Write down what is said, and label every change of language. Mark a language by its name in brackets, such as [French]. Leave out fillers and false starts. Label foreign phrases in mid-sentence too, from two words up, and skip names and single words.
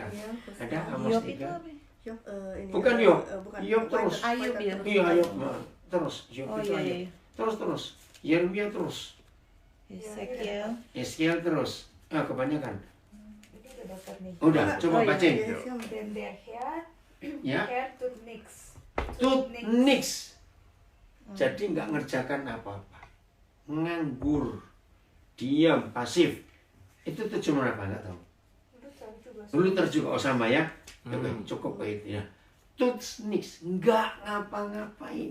[Indonesian] Ada Amos 3. Bukan Yob. Yob terus. Ayub ya. Iya, Yob. Terus Yob Oh itu iya, Ayub. iya. Terus. Yeremia terus. Ezekiel terus. Kebanyakan. Udah, coba bacain. [German] Dan der Herr, [Indonesian] Ya. [German] Herr tut nix. Tut nix. [Indonesian] Jadi nggak ngerjakan apa-apa. Nganggur. Diam, pasif. Itu terjemahan apa? Nggak tahu. Luther juga. Oh, sama ya. Oke, cukup itu ya. [German] Tut nix. [Indonesian] Nggak ngapa-ngapain.